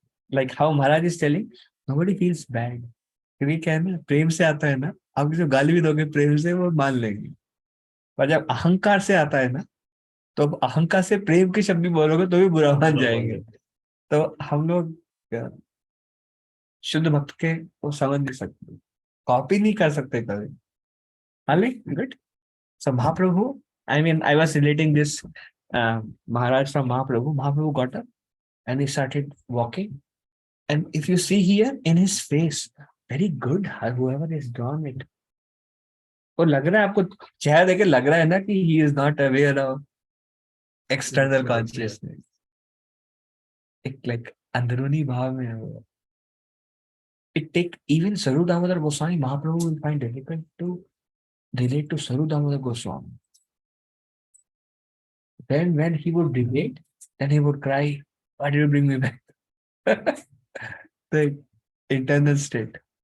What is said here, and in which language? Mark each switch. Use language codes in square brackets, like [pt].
[en] Like how Maharaj is telling, nobody feels bad. [hi] क्योंकि क्या है ना, प्रेम से आता है ना, आप जो गाली भी दोगे प्रेम से वो मान लेंगे. पर जब अहंकार से आता है ना, तो अहंकार से प्रेम के शब्द भी बोलोगे तो भी बुरा मान जाएंगे. तो हम लोग शुद्ध भक्त के वो समझ नहीं सकते, कॉपी नहीं कर सकते कभी. [en] Good. So Mahaprabhu, I mean, I was relating this Maharaj from Mahaprabhu. Mahaprabhu got up and he started walking. And if you see here in his face, very good, whoever has drawn it. [hi] और लग रहा है आपको चेहरा देखे लग रहा है ना कि [en] he is not aware of external consciousness. [hi] एक like अंदरूनी भाव में है वो. [en] It take even Saru Damodar Goswami, Mahaprabhu will find difficult to relate to Saru Damodar Goswami. Then when he would relate, then he would cry, why did you bring me back? The internal state.